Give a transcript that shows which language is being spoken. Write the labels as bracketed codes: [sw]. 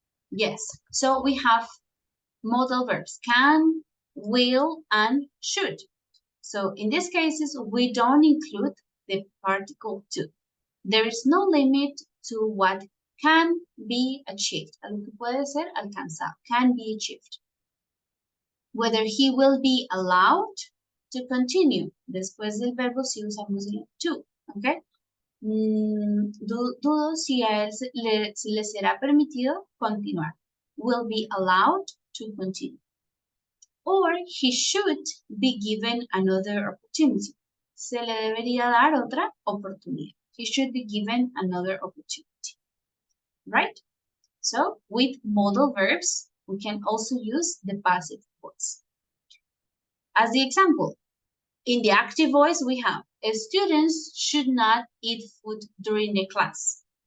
[en] Yes, so we have modal verbs, can, will, and should. So in these cases, we don't include the particle to. There is no limit to what can be achieved. [es] Algo que puede ser alcanzado, [en] can be achieved. Whether he will be allowed to continue. [es] Después del verbo si usamos el to, ¿ok? Dudo si a él se le será permitido continuar. [en] Will be allowed to continue. Or he should be given another opportunity. [es] Se le debería dar otra oportunidad. [en] He should be given another opportunity. Right? So with modal verbs, we can also use the passive voice. As the example, in the active voice, we have students should not eat food during the class.